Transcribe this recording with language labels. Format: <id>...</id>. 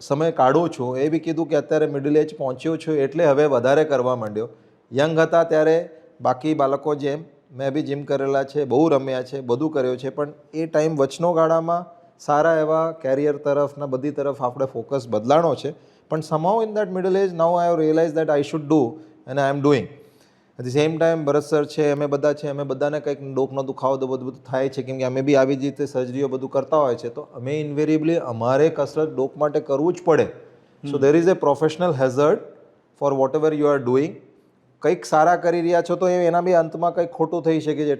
<gu>સમય કાઢું છું. એ બી કીધું કે અત્યારે મિડલ એજ પહોંચ્યો છું એટલે હવે વધારે કરવા માંડ્યો. યંગ હતા ત્યારે બાકી બાળકો જેમ મેં બી જીમ કરેલા છે, બહુ રમ્યા છે, બધું કર્યું છે, પણ એ ટાઈમ વચનો ગાળામાં સારા એવા કેરિયર તરફના બધી તરફ આપણે ફોકસ બદલાણો છે.</gu> <en>પણ somehow in that middle age now I have realized that I should do and I am doing.</en> <gu>At the same time Bharat sir છે, અમે બધા છે, અમે બધાને કંઈક ડોકનો દુખાવો તો બધું થાય છે, કેમ કે અમે બી આવી જ રીતે સર્જરીઓ બધું કરતા હોય છે, તો અમે ઇન્વેરિયેબલી અમારે કસરત ડોક માટે કરવું જ પડે.</gu> <en>So there is a professional hazard for whatever you are doing.</en> <gu>કંઈક સારા કરી રહ્યા છો તો એના બી અંતમાં કંઈક ખોટું થઈ શકે છે.</gu>